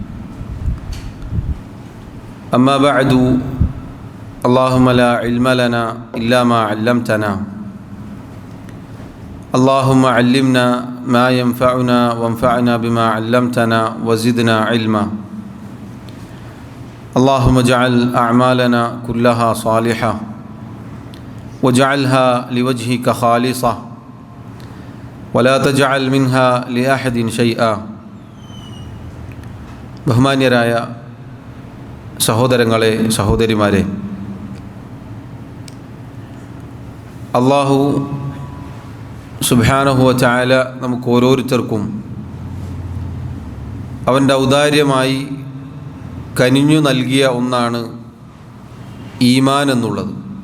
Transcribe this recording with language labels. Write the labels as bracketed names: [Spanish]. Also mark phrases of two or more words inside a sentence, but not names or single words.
[Arabic] أما بعد، اللهم لا علم لنا إلا ما علمتنا، اللهم علمنا ما ينفعنا وانفعنا بما علمتنا وزدنا علما. اللهم اجعل أعمالنا كلها صالحة واجعلها لوجهك خالصة ولا تجعل منها لأحد شيئا. [Malayalam] ബഹുമാന്യരായ സഹോദരങ്ങളെ, സഹോദരിമാരെ, [Arabic] الله سبحانه وتعالى [Malayalam] നമുക്ക് ഓരോരുത്തർക്കും അവൻ്റെ ഔദാര്യമായി കനിഞ്ഞു നൽകിയ ഒന്നാണ് ഈമാൻ എന്നുള്ളത്.